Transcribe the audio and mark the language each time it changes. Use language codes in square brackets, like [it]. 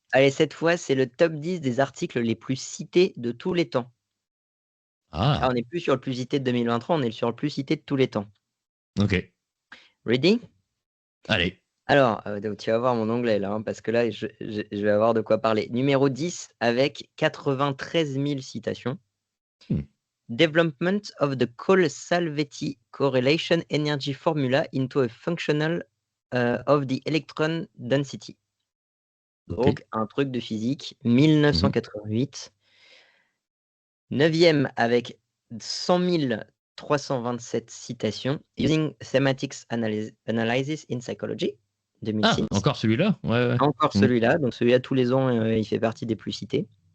[fr] Allez, cette fois, c'est le top 10 des articles les plus cités de tous les temps. Ah, on Ah, n'est plus sur le plus cité de 2023, on est sur le plus cité de tous les temps. ok. [en] Ready? [fr] Allez. Alors, donc tu vas voir mon anglais là, hein, parce que là, je vais avoir de quoi parler. Numéro 10 avec 93 000 citations. Hmm, [en] Development of the Cole-Salvetti correlation energy formula into a functional of the electron density. [fr] ok. Donc, un truc de physique, Mhm. 1988. 9e avec 100 327 citations. [en] Using Thematics Analysis in Psychology, [fr] Ah, 2006. encore celui-là? Ouais, ouais. Encore Mhm. celui-là, donc celui-là tous les ans, il fait partie des plus cités.